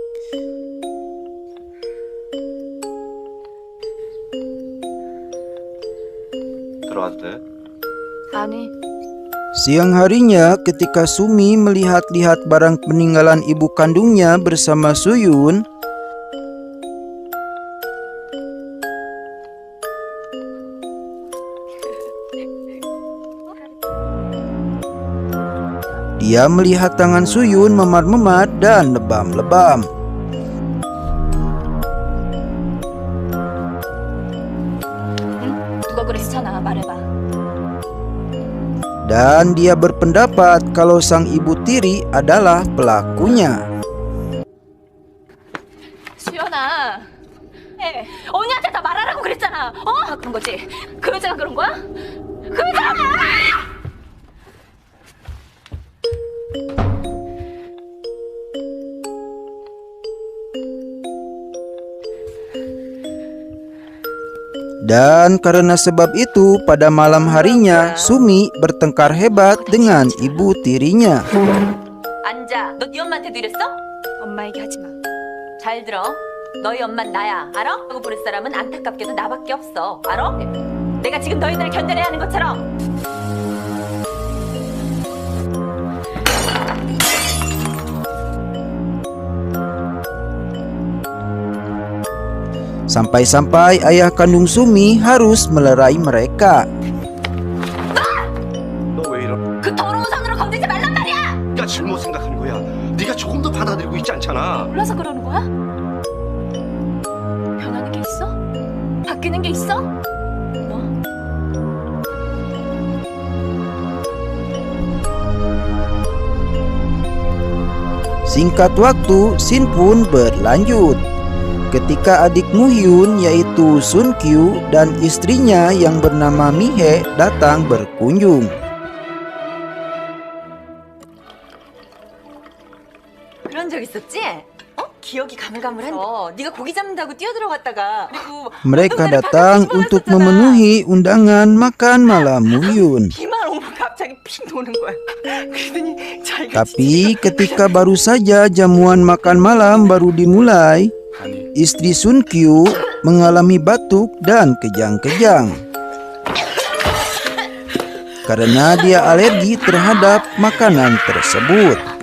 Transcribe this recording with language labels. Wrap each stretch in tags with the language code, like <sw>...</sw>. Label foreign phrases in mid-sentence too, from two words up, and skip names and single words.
<ko>들어와도 돼? 아니.</ko> <id>Siang harinya ketika Sumi melihat-lihat barang peninggalan ibu kandungnya bersama Suyun, dia melihat tangan Suyun memar-memar dan lebam-lebam.</id> <ko>누가 그랬잖아. 말해봐.</ko> <id>Dan dia berpendapat kalau sang ibu tiri adalah pelakunya.</id> <ko>수연아. 언니한테 다 말하라고 그랬잖아. 그런 거지. 그 여자가 그런 거야? 그 여자가 말해!</ko> <id>Dan karena sebab itu pada malam harinya Sumi bertengkar hebat dengan ibu tirinya.</id> <ko>앉아. 너 네 엄마한테도 이랬어? 엄마 얘기하지 마. 잘 들어. 너희 엄만 나야. 알아? 하고 부를 사람은 안타깝게도 나밖에 없어. 알아? 내가 지금 너희들을 견뎌내야 하는 것처럼.</ko> <id>Sampai-sampai ayah kandung Sumi harus melerai mereka.</id> <ko>너 왜 이러? 그 더러운 손으로 건들지 말란 말이야. 네가 잘못 생각하는 거야. 네가 조금 더 받아들이고 있지 않잖아. 몰라서 그러는 거야? 변하는 게 있어? 바뀌는 게 있어? 뭐?</ko> <id>Singkat waktu, scene pun berlanjut. Ketika adik Muhyun yaitu Sun Kyu dan istrinya yang bernama Mihe datang berkunjung.</id> <ko>그런 적 있었지? 기억이 가물가물한데. 네가 고기 잡는다고 뛰어들어갔다가 그리고</ko> <id>Mereka</id> <ko>운동장에</ko> <id>datang</id> <ko>바가지</ko> <id>untuk</id> <ko>집어넣었잖아.</ko> <id>memenuhi undangan makan malam Muhyun.</id> <ko>비만 오면 갑자기 핑 도는 거야. 그러더니 자기가</ko> <id>Tapi ketika baru saja jamuan makan malam baru dimulai,</id> <ko>아니,</ko> <id>istri Sun Kyu mengalami batuk dan kejang-kejang karena dia alergi terhadap makanan tersebut.</id>